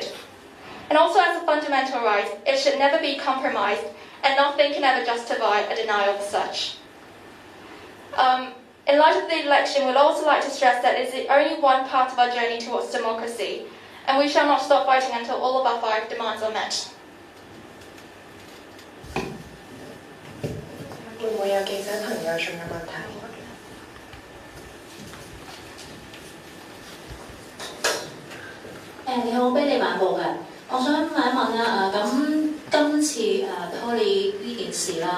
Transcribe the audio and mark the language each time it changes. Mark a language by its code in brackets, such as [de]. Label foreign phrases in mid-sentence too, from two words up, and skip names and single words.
[en] And also as a fundamental right, it should never be compromised, and nothing can ever justify a denial of such. In light of the election, we'd also like to stress that it is only one part of our journey towards democracy, and we shall not stop fighting until all of our 5 demands are met. [yue] 會唔會有記者朋友仲有問題？你好，卑利晚報嘅，我想問一問啦，咁今次Poly 呢件事啦，